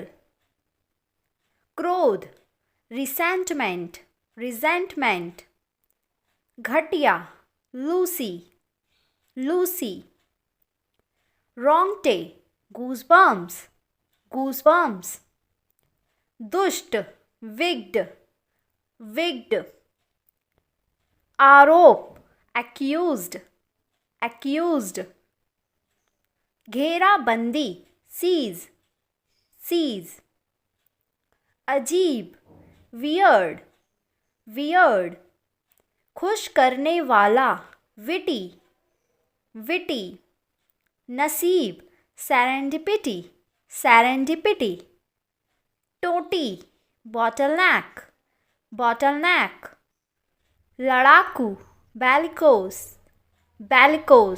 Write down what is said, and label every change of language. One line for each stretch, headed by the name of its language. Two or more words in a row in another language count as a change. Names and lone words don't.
English: क्रोध, resentment, resentment. घटिया, lousy, lousy. रोंगटे, goosebumps, goosebumps.
Hindi: दुष्ट,
English: wicked, wicked. आरोप, accused, accused. घेराबंदी, seize, seize. अजीब, weird, weird.
Hindi: खुश करने वाला,
English: witty, witty. नसीब, serendipity, serendipity. टोटी, bottleneck, bottleneck. लड़ाकू, bellicose, bellicose.